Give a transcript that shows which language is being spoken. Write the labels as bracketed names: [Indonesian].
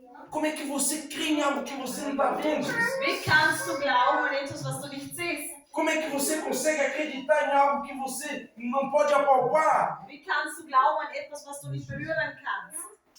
[Portuguese] Como é que você crê em algo que você não está vendo? [German] Wie kannst du glauben an etwas, was du nicht siehst? [Portuguese] Como é que você consegue acreditar em algo que você não pode apalpar? [German] Wie kannst du glauben an etwas, was du nicht berühren kannst?